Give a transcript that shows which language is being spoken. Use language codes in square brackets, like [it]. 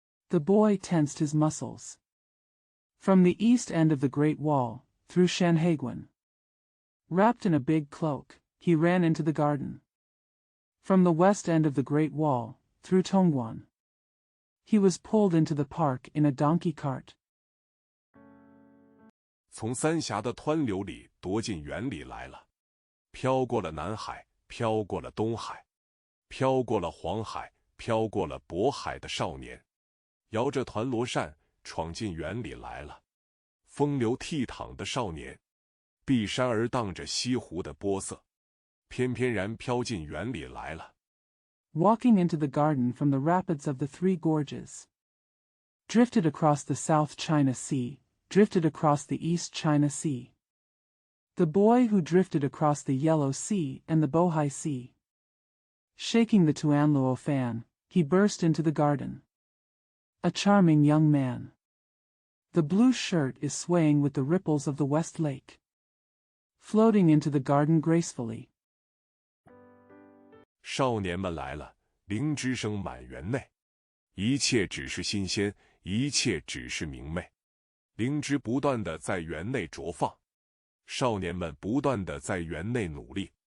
[en] The boy tensed his muscles. From the east end of the Great Wall, through Shanhaiguan. Wrapped in a big cloak, he ran into the garden. From the west end of the Great Wall, through Tongguan. He was pulled into the park in a donkey cart. [zh] 从三峡的湍流里夺进园里来了，飘过了南海，飘过了东海，飘过了黄海，飘过了渤海的少年，摇着团螺扇闯进园里来了。风流倜傥的少年，碧山儿荡着西湖的波色，翩翩然飘进园里来了。 [en] Walking into the garden from the rapids of the Three Gorges. Drifted across the South China Sea, drifted across the East China Sea. The boy who drifted across the Yellow Sea and the Bohai Sea. Shaking the Tuanluo fan, he burst into the garden. A charming young man. The blue shirt is swaying with the ripples of the West Lake. Floating into the garden gracefully. [zh] 少年们来了，灵芝声满园内，一切只是新鲜，一切只是明媚。灵芝不断地在园内茁放，少年们不断地在园内努力。